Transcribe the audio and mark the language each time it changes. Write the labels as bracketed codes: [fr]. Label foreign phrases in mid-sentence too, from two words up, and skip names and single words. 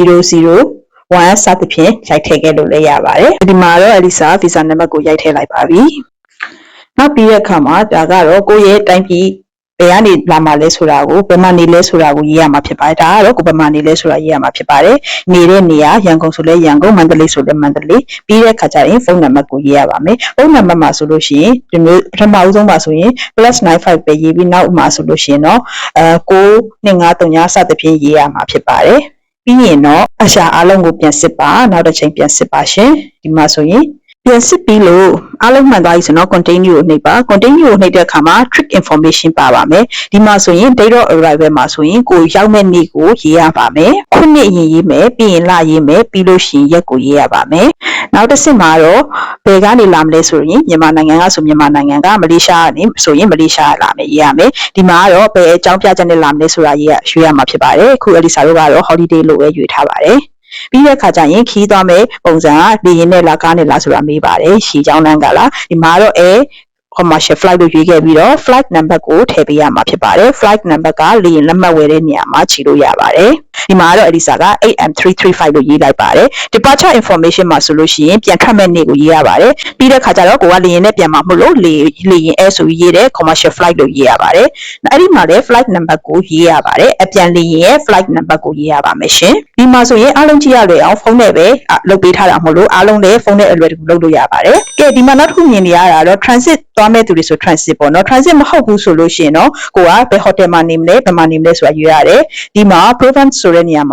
[my] 001 စသဖြင့်ရိုက်ထည့်ခဲ့လို့လည်းရပါတယ်။ဒီမှာတော့အလီဆာ visa နံပါတ်ကိုရိုက်ထည့်လိုက်ပါပြီ။နောက်ပြီးတဲ့အခါမှာဒါကတော့ကိုယ့်ရဲ့တိုင်းပြည်ဘယ်ကနေလာမှလဲဆိုတာကိုဘယ်မှာနေလဲဆိုတာကိုရေးရမှာဖြစ်ပါတယ်။ဒါကတော့ကိုယ်ဘယ်မှာနေလဲဆိုတာရေးရမှာဖြစ်ပါတယ်။နေတဲ့နေရာရန်ကုန်ဆိုလဲရန်ကုန်မန္တလေးဆိုလဲမန္တလေးပြီးတဲ့အခါကျရင်ဖုန်းနံပါတ်ကိုရေးရပါမယ်။ဖုန်းနံပါတ်မှာဆိုလို့ရှိရင်ဒီမျိုးပထမဦးဆုံးမှာဆိုရင် +95 ပဲရေးပြီးနောက်မှာဆိုလို့ရှိရင်တော့ 9253စသဖြင့်ရေးရမှာဖြစ်ပါတယ်။ပြီးရင်တော့အရှာအားလုံးကိုပြန်စစ်ပါနောက်တစ်ချိန်ပြန်စစ်ပါရှင်ဒီမှာဆိုရင်ပြန်စစ်ပြီးလို့အားလုံးမှန်သွားပြီဆိုတော့ continue ကိုနှိပ်ပါ continue ကိုနှိပ်တဲ့အခါမှာ [en] trick information [my] ပါပါမယ်ဒီမှာဆိုရင် [en] date of arrival [my] မှာဆိုရင်ကိုရောက်မဲ့နေ့ကိုရေးရပါမယ်ခုနှစ်ရင်ရေးမယ်ပြီးရင်လရေးမယ်ပြီးလို့ရှိရင်ရက်ကိုရေးရပါမယ်နောက်တစ်ဆင့်မှာတော့ဘယ်ကနေလာမလဲဆိုရင်မြန်မာနိုင်ငံကဆိုမြန်မာနိုင်ငံကမလေးရှားကနေဆိုရင်မလေးရှားလာမယ်ရေးရမယ် ဒီမှာကတော့ဘယ်အကြောင်းပြချက်နဲ့လာမလဲဆိုတာရွေးရမှာဖြစ်ပါတယ်အခုအလီဆာတို့ကတော့ holiday လို့ပဲရွေးထားပါတယ်ပြီးတဲ့အခါကျရင်ခီးသွားမယ်ပုံစံကလေရင်နဲ့လားကားနဲ့လားဆိုတာမေးပါတယ်ရှီချောင်းလမ်းကလားဒီမှာတော့ [en] commercial flight [my] လို့ရွေးခဲ့ပြီးတော့ [en] flight number [my] ကိုထည့်ပေးရမှာဖြစ်ပါတယ် [en] flight number [my] ကလေရင်လက်မှတ်ဝယ်တဲ့နေရာမှာခြေလို့ရပါတယ်ဒီမှာတော့အလီဆာက 8M335 လို့ရေးလိုက်ပါတယ် departure information မှာဆိုလို့ရှိရင်ပြန်ထွက်မဲ့နေ့ကိုရေးရပါတယ်ပြီးတဲ့အခါကျတော့ကိုကလေရင်နဲ့ပြန်မှာမဟုတ်လို့လေရင်အဲဆိုပြီးရေးတဲ့ [en] commercial flight [my] လို့ရေးရပါတယ်အဲ့ဒီမှာလည်း [en] flight number [my] ကိုရေးရပါတယ်အပြန်လေရင်ရဲ့ [en] flight number [my] ကိုရေးရပါမယ်ရှင်ဒီမှာဆိုရင်အားလုံးကြည့်ရလွယ်အောင်ဖုန်းနဲ့ပဲလုပ်ပေး ထားတာမဟုတ်လို့အားလုံးလည်းဖုန်းနဲ့အလွယ်တကူလုပ်လို့ရပါတယ်ကဲဒီမှာနောက်တစ်ခုမြင်နေရတာတော့ transit သွားမဲ့သူတွေဆို transit ပေါ့နော် transit မဟုတ်ဘူးဆိုလို့ရှိရင်တော့ကိုကဘယ် hotel မှာနေမလဲဘယ်မှာနေမလဲဆိုတာရွေးရတယ်ဒီမှာ province ဆိုတဲ့နေရာမှာ